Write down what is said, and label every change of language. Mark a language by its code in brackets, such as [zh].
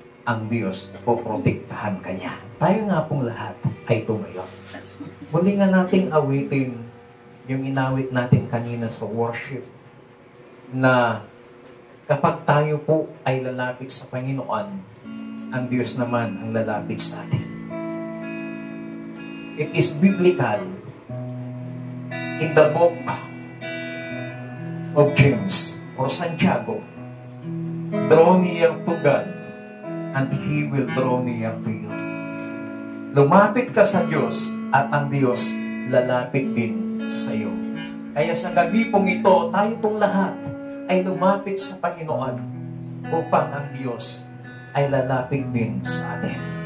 [tl] Ang Diyos poprotektahan Kanya. Tayo nga pong lahat ay tumayo. Muli nga nating awitin yung inawit natin kanina sa worship, na kapag tayo po ay lalapit sa Panginoon, ang Diyos naman ang lalapit sa atin. [en] It is biblical in the book of James or Santiago, draw near to God and He will draw near to you. [tl] Lumapit ka sa Diyos at ang Diyos lalapit din sa iyo. Kaya sa gabi pong ito, tayo pong lahat ay lumapit sa Panginoon upang ang Diyos ay lalapit din sa atin.